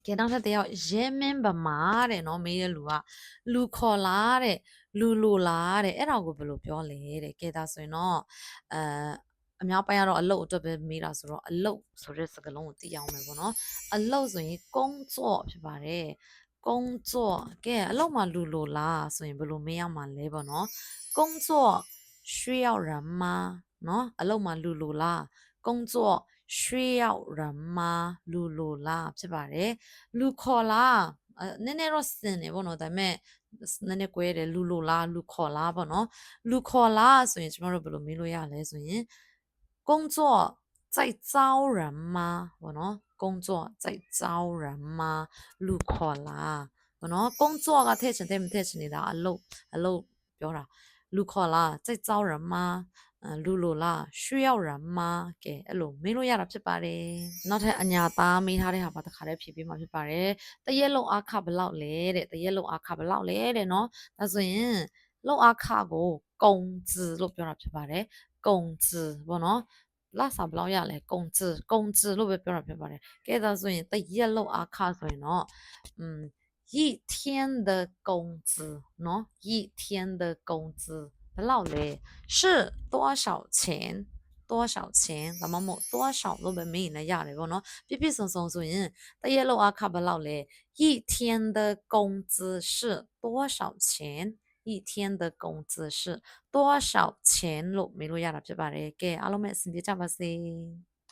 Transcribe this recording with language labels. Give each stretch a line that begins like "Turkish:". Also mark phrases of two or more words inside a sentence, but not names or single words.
Burmese: ကဲနောက်ထပ်တစ်ယောက်ရဲမင်းဗမာတဲ့နော်မေးတဲ့လူကလူခေါ်လားတဲ့လူလိုလားတဲ့အဲ့ဒါကိုဘယ်လိုပြောလဲတဲ့ကဲဒါဆိုရင်တော့အများပိုင်းကတော့အလုတ်အတွက်ပဲမေးတာဆိုတော့အလုတ်ဆိုတဲ့စကားလုံးကိုသိအောင်မယ်ပေါ့နော်အလုတ်ဆိုရင်ကုန်းကြော့ဖြစ်ပါတယ်ကုန်းကြော့ကဲအလုတ်မှာလူလိုလားဆိုရင်ဘယ်လိုမေးရမှာလဲပေါ့နော်ကု န်းကြော့
Chinese: 需要人吗
Burmese: နော်အလုတ်မှာလူလိုလား
Chinese: 工作需要人吗
Burmese: လူလိုလားဖြစ်ပါတယ်လူခေါ်လားနည်းနည်းတော့စင်တယ်ပေါ့နော်ဒါပေမဲ့နည်းနည်းကွဲတယ်လူလိုလားလူခေါ်လားပေါ့နော်လူခေါ်လားဆိုရင်ကျွန်တော်တို့ဘယ်လိုမေးလို့ရလဲဆိုရင်
Chinese: 工作在招人吗
Burmese: ပေါ့နော်
Chinese: 工作在招人吗
Burmese: လူခေါ်လားပေါ့နော်工作ကထည့်ချင်တယ်မထည့်ချင်နေတာအလုပ်ပြောတာလူခေါ်လား
Chinese: 在招人吗
Burmese: လူလိုလား
Chinese: 需要人吗
Burmese: ကဲအဲ့လိုမေးလို့ရတာဖြစ်ပါတယ်နောက်ထပ်အညာသားမေးထားတဲ့ဟာပါတခါတည်းဖြည့်ပေးမှာဖြစ်ပါတယ်တရက်လုံးအခဘယ်လောက်လဲတဲ့တရက်လုံးအခဘယ်လောက်လဲတဲ့ နော်ဒါဆိုရင်လုံးအခကိုကုံ字လို့ပြောတာဖြစ်ပါတယ်ကုံ字ပေါ့နော်လစာဘယ်လောက်ရလဲကုံ字လို့ပဲ ပြောတာဖြစ်ပါတယ်ကဲဒါဆိုရင်တရက်လုံးအခဆိုရင်တော့
Chinese: 一天的工资喏一天的工资
Burmese: ဘယ်လောက်လဲ
Chinese: 是多少钱多少钱
Burmese: ဒါမှမဟုတ်多少လို့ပဲမေးရင်လည်းရတယ်ပေါ့နော်ပြည့်ပြည့်စုံစုံဆိုရင်တရက်လောက်အခဘယ်လောက်လဲ
Chinese: 一天的工资是多少钱一天的工资是多少钱
Burmese: လို့မေးလို့ရတာဖြစ်ပါတယ်ကဲအားလုံးပဲအဆင်ပြေကြပါစေ